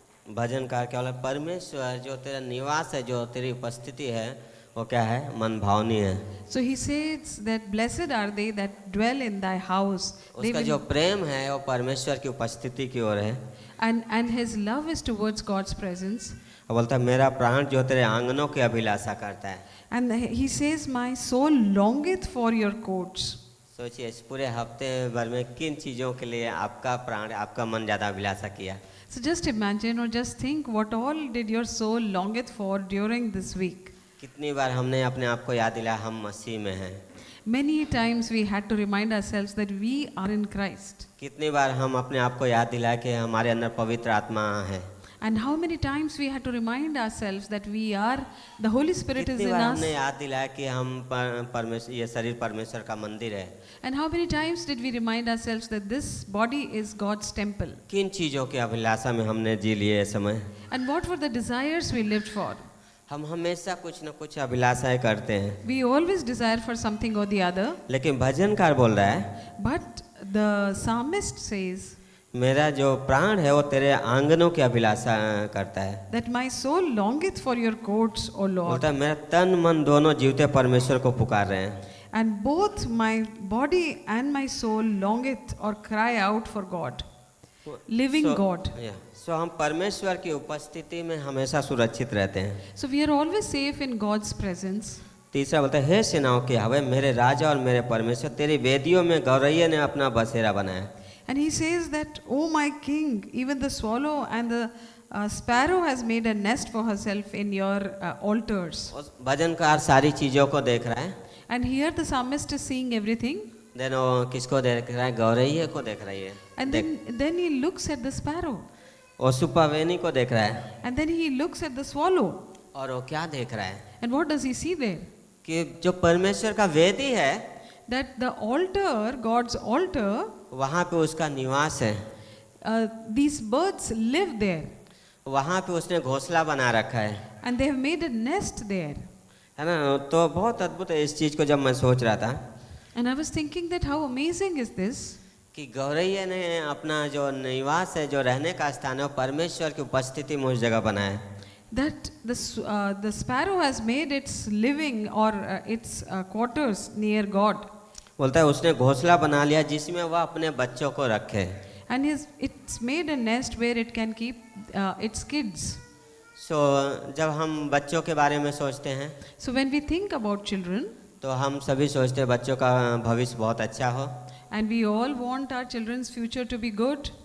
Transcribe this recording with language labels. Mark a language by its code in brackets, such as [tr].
[hi] भजनकार क्या बोला, परमेश्वर जो तेरा निवास है, जो तेरी उपस्थिति है, वो क्या है? मन भावनी है। [en] So he says that blessed are they that dwell in thy house. They [hi] उसका [en] will- [hi] जो प्रेम है वो परमेश्वर की उपस्थिति की ओर है। [en] and his love is towards God's presence. [hi] और बोलता है मेरा प्राण जो तेरे आंगनों की अभिलाषा करता है। [en] And he says, my soul longeth for your courts. [hi] सोचिए इस पूरे हफ्ते भर में किन चीज़ों के लिए आपका प्राण आपका मन ज़्यादा अभिलाषा किया। [en] So just imagine or just think what all did your soul longeth for during this week. [hi] कितनी बार हमने अपने आप को याद दिलाया हम मसीह में हैं। [en] Many times we had to remind ourselves that we are in Christ. [hi] कितनी बार हम अपने आप को याद दिलाया कि हमारे अंदर पवित्र आत्मा है। [en] And how many times we had to remind ourselves that we are, the Holy Spirit is [hi] कितनी [en] in [hi] बार [en] us. [hi] हमने याद दिलाया कि हम परमेश्वर ये शरीर परमेश्वर का मंदिर है। [en] And how many times did we remind ourselves that this body is God's temple? [hi] किन चीज़ों की अभिलाषा में हमने जी लिए समय। [en] And what were the desires we lived for? [hi] हम हमेशा कुछ न कुछ अभिलाषाएं करते हैं, [en] We always desire for something or the other. [hi] लेकिन भजनकार बोल रहा है [en] But the psalmist says [hi] मेरा जो प्राण है वो तेरे आंगनों की अभिलाषा करता है। [en] that my soul longeth for your courts, O Lord. [hi] बोलता है मेरा तन मन दोनों जीवते परमेश्वर को पुकार रहे हैं। [en] And both my body and my soul longeth or cry out for God, living God. [hi] सो हम परमेश्वर की उपस्थिति में हमेशा सुरक्षित रहते हैं। [en] So we are always safe in God's presence. [hi] तीसरा बोलता है हे सेनाओं के यहोवा मेरे राजा और मेरे परमेश्वर तेरी वेदियों में गौरैया ने अपना बसेरा बनाया। [en] And he says that, O my king, even the swallow and the sparrow has made a nest for herself in your altars. [hi] उस भजनकार सारी चीज़ों को देख रहा है। [en] And here the psalmist is seeing everything. [hi] Then वो किसको देख रहा है? गौरैया को देख रही है। [en] And then he looks at the sparrow. [hi] वो सुपावेनी को देख रहा है। [en] And then he looks at the swallow. [hi] और वो क्या देख रहा है [en] And what does he see there? [hi] कि जो परमेश्वर का वेदी है [en] That the altar, God's altar, [hi] वहाँ पे उसका निवास है। [en] these birds live there. [hi] वहाँ पे उसने घोंसला बना रखा है, [en] And they have made a nest there. [hi] है ना। तो बहुत अद्भुत है इस चीज़ को जब मैं सोच रहा था [en] And I was thinking that how amazing is this? [hi] कि गौरैया ने अपना जो निवास है जो रहने का स्थान है वो परमेश्वर की उपस्थिति में उस जगह बनाया है। [en] That the sparrow has made its living or its quarters near God. [hi] बोलता है उसने घोंसला बना लिया जिसमें वह अपने बच्चों को रखे। [en] And it's made a nest where it can keep its kids. [hi] सो जब हम बच्चों के बारे में सोचते हैं [en] So when we think about children, [hi] तो हम सभी सोचते हैं बच्चों का भविष्य बहुत अच्छा हो, [en] and we all want our children's future to be good,